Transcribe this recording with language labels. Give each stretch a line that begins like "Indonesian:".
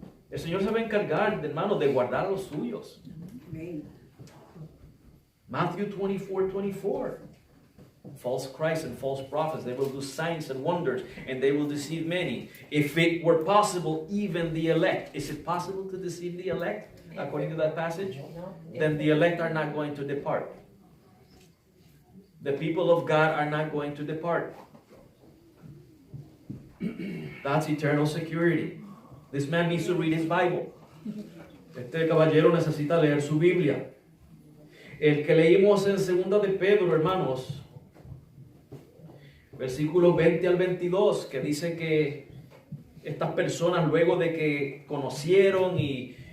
Spanish: El Señor se va a encargar, hermano, de guardar a los suyos.
English: Matthew 24:24. False Christ and false prophets, they will do signs and wonders, and they will deceive many. If it were possible, even the elect. Is it possible to deceive the elect, according to that passage? Then the elect are not going to depart. The people of God are not going to depart. That's eternal security. This man needs to read his Bible.
Spanish: Este caballero necesita leer su Biblia. El que leímos en 2 de Pedro, hermanos, versículos 20 al 22, que dice que estas personas, luego de que conocieron y